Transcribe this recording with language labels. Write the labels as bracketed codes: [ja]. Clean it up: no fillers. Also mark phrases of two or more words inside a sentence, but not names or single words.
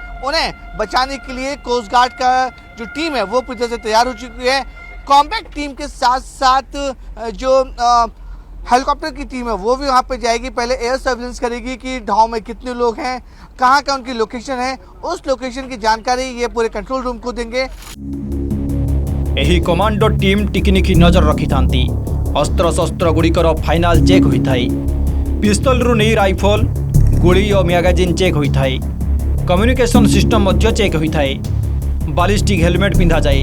[hi] उन्हें बचाने के लिए [en] coast guard [hi] का जो टीम है वो पूरी तरह से तैयार हो चुकी है। [en] combat team [hi] के साथ साथ जो हेलीकॉप्टर की टीम है वो भी वहां पे जाएगी, पहले [en] air surveillance [hi] करेगी कि ढाव में कितने लोग हैं, कहाँ का उनकी लोकेशन है, उस लोकेशन की जानकारी ये पूरे [en] control room [hi] को देंगे। [or] ଏହି [en] commando team [or] ଟିକିନିକି ନଜର ରଖିଥାନ୍ତି। ଅସ୍ତ୍ରଶସ୍ତ୍ର ଗୁଡ଼ିକର [en] final check [or] ହୋଇଥାଏ। ପିସ୍ତଲରୁ ନେଇ ରାଇଫଲ, ଗୁଳି ଓ ମ୍ୟାଗାଜିନ୍ ଚେକ୍ ହୋଇଥାଏ। [en] communication system [or] ମଧ୍ୟ ଚେକ୍ ହୋଇଥାଏ। [en] ballistic helmet [or] ପିନ୍ଧାଯାଏ।